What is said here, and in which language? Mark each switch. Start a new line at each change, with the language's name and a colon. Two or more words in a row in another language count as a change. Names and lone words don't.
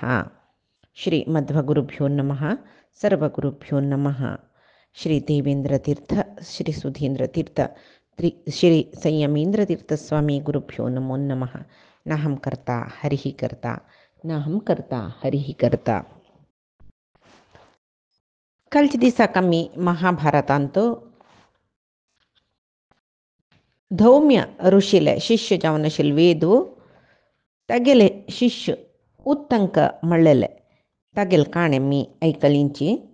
Sanskrit: श्री मध्वगुरुभ्यो नमः। सर्वगुरुभ्यो नमः। श्री देवेन्द्रतीर्थ श्री सुधीन्द्रतीर्थ श्री संयमेन्द्रतीर्थ स्वामी गुरुभ्यो नमो नमः। नाहं कर्ता हरिः कर्ता नाहं कर्ता हरिः कर्ता.
Konkani: कालच्या दिसाक आमी महाभारतांत धौम्य ऋषीले शिष्य जावन आशिल्ले वेदू तागेले शिष्य उत्तंक म्हणलेले तागेले काणे मी आयकलींची.